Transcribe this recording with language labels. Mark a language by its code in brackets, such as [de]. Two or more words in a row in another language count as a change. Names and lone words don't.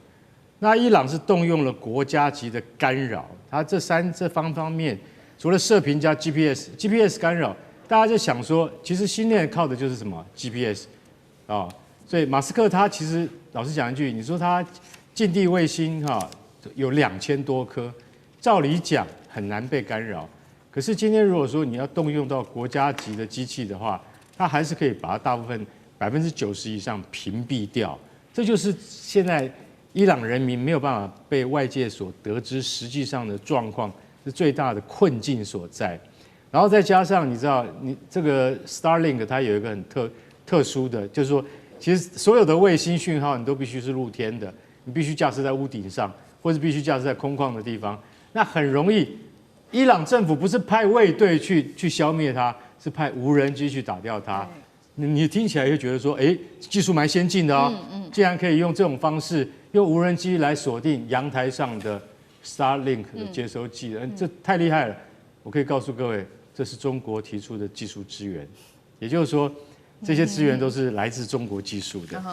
[zh] 那伊朗是動用了國家級的干擾，它這方面，除了射頻加 GPS 干擾，大家就想說，其實星鏈靠的就是什麼 GPS 所以馬斯克他其實老實講一句，你說他近地衛星有2000多顆，照理講很難被干擾。可是今天如果說你要動用到國家級的機器的話，它還是可以把它大部分90%以上屏蔽掉。這就是現在伊朗人民沒有辦法被外界所得知實際上的狀況，是最大的困境所在。然後再加上你知道，你這個 Starlink 它有一個很特殊的，就是說，其實所有的衛星訊號你都必須是露天的，你必須架設在屋頂上，或是必須架設在空曠的地方，那很容易，伊朗政府不是派衛隊去消滅它，是派無人機去打掉它。你聽起來會覺得說，技術蠻先進的竟然可以用這種方式，用無人機來鎖定陽台上的 Starlink 的接收器，這太厲害了。我可以告訴各位，這是中國提出的技術支援，也就是說，這些資源都是來自中國技術的。